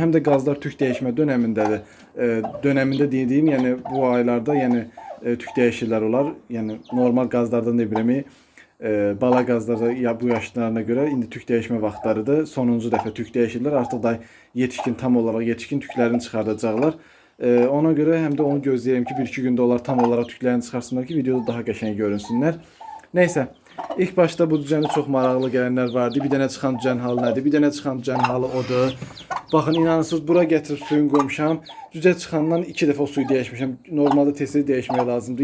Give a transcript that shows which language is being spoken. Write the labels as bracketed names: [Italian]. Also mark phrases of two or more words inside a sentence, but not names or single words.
[Turkish] Hem de gazlar tük değişme dönemindedir. Döneminde dediğim yani bu aylarda yani tük değişirler olar. Yani normal gazlardan ne bileyim bala gazları ya bu yaşlarına göre [Azerbaijani] indi tük değişme vaxtlarıdır. Sonuncu dəfə tük değişirlər. Artıq da yetişkin tam olarak yetişkin tüklərini çıxardacaqlar. Ona göre hem de onu gözləyirəm ki 1-2 gündə onlar tam olarak tüklərini çıxarsınlar ki videoda daha qəşəng görünsünlər. Neyse. İlk başta bu düzəni çox maraqlı gələnlər vardı. Bir dənə çıxan düzən halı nədir? Bir dənə çıxan düzən halı odur. Baxın inanırsınız bura gətirib suyun qoymuşam. Düzə çıxandan 2 dəfə o suyu dəyişmişəm. Normalda tez-tez dəyişmək lazımdır.